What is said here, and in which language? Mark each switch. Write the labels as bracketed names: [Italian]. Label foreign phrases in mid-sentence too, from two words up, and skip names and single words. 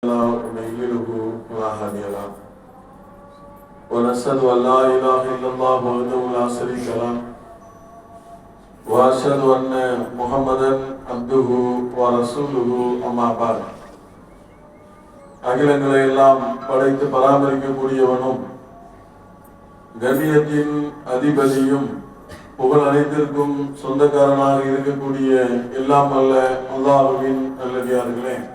[Arabic] ونيله ولا هادي له ونشهد أن لا إله إلا الله وحده لا شريك له وأشهد أن محمدا عبده ورسوله أما بعد [Tamil] அகிலங்களை எல்லாம் படைத்து பராமரிக்கக்கூடியவனும் கண்ணியத்தின் அதிபதியும் புகழ் அனைத்திற்கும் சொந்தக்காரனாக இருக்கக்கூடிய எல்லாம் அல்ல அல்லாஹ்வின் நல்லடியார்களே,